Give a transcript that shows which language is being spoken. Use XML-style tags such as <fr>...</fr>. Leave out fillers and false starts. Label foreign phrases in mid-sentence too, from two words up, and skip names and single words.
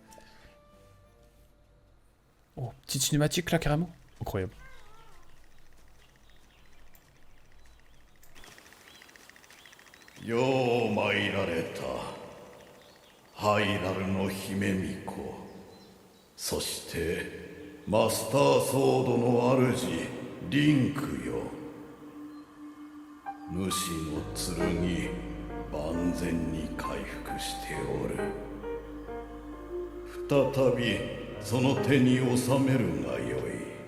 <fr>Oh, petite cinématique là, carrément. Incroyable.</fr> <ja>よ参られた、ハイラルの姫巫女, そしてマスターソードの主リンクよ。主の剣万全に回復しておる。再びその手に収めるがよい。</ja>